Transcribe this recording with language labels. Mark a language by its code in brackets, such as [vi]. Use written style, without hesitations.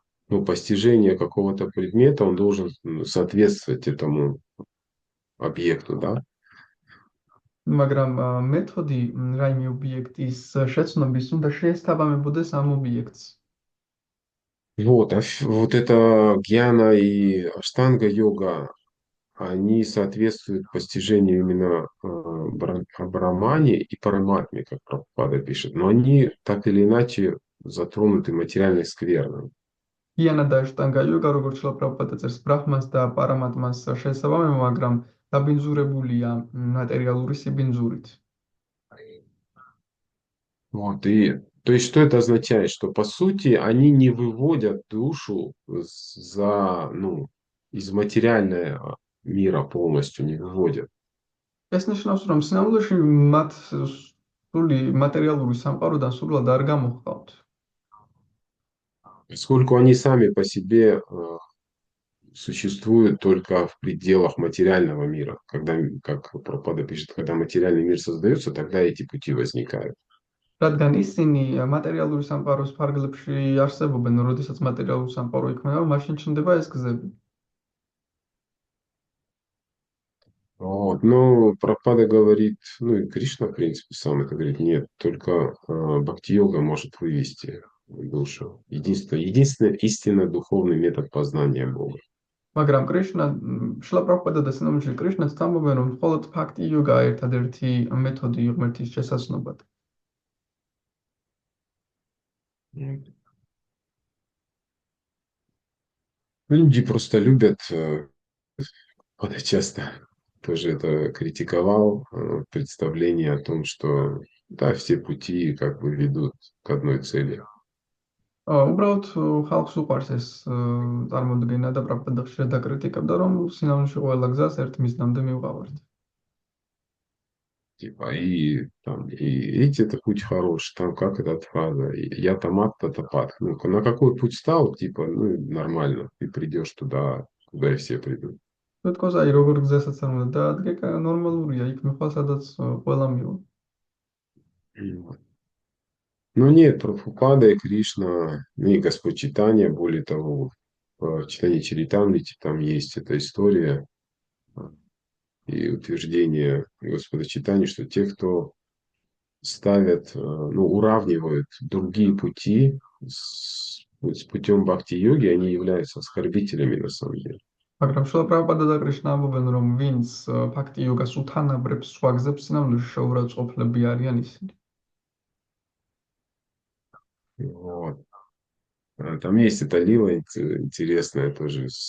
[ru] ну, постижение какого-то предмета, он должен соответствовать этому объекту, да? [ka] მაგრამ მეთოდი რაიმე ობიექტის შეცნობის უნდა შეესაბამებოდეს ამ ობიექტს. [ru] Вот, вот это гьяна и аштанга-йога, они соответствуют постижению именно Брахмани и Параматме, как Прабхупада пишет. Но они так или иначе затронуты материальной скверной. [ka] იანა და აშტანგა იოგა, როგორც შილა პრაბჰუპადა წერს, ბრაჰმას და პარამატმას შეესაბამება, მაგრამ დაბინძურებულია მატერიალური сибинძურით. [ru] Вот, и то есть что это означает? Что по сути они не выводят душу за, ну, из материального мира полностью не выводят. [ka] ეს ნიშნავს, რომ სინამდვილეში მათ სული მატერიალური სამყაროდან სულად არ გამოჰყავთ. [ru] Поскольку они сами по себе существуют только в пределах материального мира. Когда, как Прабхупада пишет, когда материальный мир создается, тогда эти пути возникают. [ka] რადგან ისინი მატერიალური სამყაროს ფარგლებში არსებობენ, როდესაც მატერიალური სამყარო იქმნება, მაშინ ჩნდება ეს გზები. [ru] Вот. Но Прабхупада говорит, ну и Кришна, в принципе, сам это говорит, нет, только бхакти-йога может вывести душу. Единственный истинно духовный метод познания Бога. [ka] მაგრამ კრიშნა, შილა პრაბჰუპადა და სინამდვილეში კრიშნაც ამბობენ, რომ მხოლოდ ბჰაქტი იოგა ერთადერთი მეთოდი ღმერთის შესაძლებლად. [ru] Люди просто любят, вот часто тоже это критиковал, представление о том, что да, все пути как бы ведут к одной цели. [ka] უბრალოდ ხალხს უყვარს ეს წარმოდგენა და პრაბჰუპადა ხშირად აკრიტიკებდა, რომ სინამდვილეში ყველა გზას ერთ მიზნამდე მივყავართ. [ru] Типа, и там, и видите, это путь хороший, там как эта фраза, я томат, татапат. Ну, на какой путь стал, типа, ну, нормально, ты придешь туда, куда и все придут. [ka] თუ თქოს, აი როგორ გზასაც არ უნდა დაადგე, ნორმალურია, იქ მიხვალ, სადაც ყველა მივა. [ru] Вот. Но нет, Прабхупада и Кришна, ну и Господь Чайтанья, более того, в читании Чаритамрити там есть эта история и утверждение Господа Чайтаньи, что те, кто ставят, ну, уравнивают другие пути с путем бхакти-йоги, они являются оскорбителями на самом деле. [ka] მაგრამ შილა პრაბჰუპადა და კრიშნა ამბობენ, რომ ვინც ბჰაქტი იოგას უთანაბრებს სხვა გზებს, სინამდვილეში შეურაცხყოფლები არიან ისინი. [ru] Вот. Там есть эта лила интересная тоже.